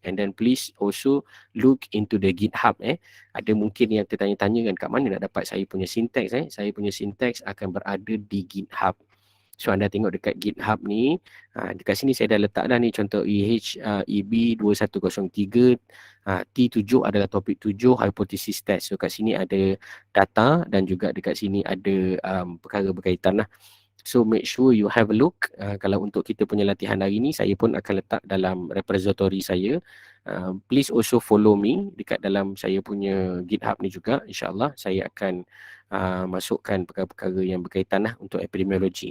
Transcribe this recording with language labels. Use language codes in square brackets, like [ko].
[en] And then please also look into the GitHub. [ms] Ada mungkin yang tertanya-tanya kan kat mana nak dapat saya punya syntax. Saya punya syntax akan berada di GitHub. So anda tengok dekat GitHub ni, dekat sini saya dah letak dah ni contoh EB2103 T7 adalah topik 7 hypothesis test. So kat sini ada data dan juga dekat sini ada perkara berkaitan lah. [en] So make sure you have a look. [ms] Kalau untuk kita punya latihan hari ni, saya pun akan letak dalam repository saya. [en] Please also follow me [ms] dekat dalam saya punya GitHub ni juga. InsyaAllah saya akan masukkan perkara-perkara yang berkaitan lah untuk epidemiologi.